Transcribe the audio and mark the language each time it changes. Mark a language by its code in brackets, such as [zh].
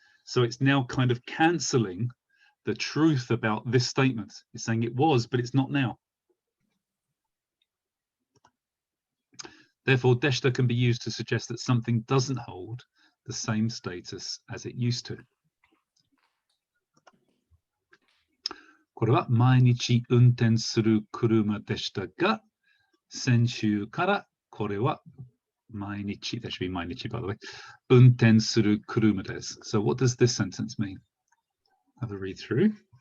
[en] So it's now kind of cancelling the truth about this statement. It's saying it was, but it's not now. Therefore, deshita can be used to suggest that something doesn't hold the same status as it used to. [ja] これは毎日運転する車でしたが、先週からこれは毎日, [en] there should be 毎日 by the way, [ja] 運転する車です. [en] So what does this sentence mean? Have a read through.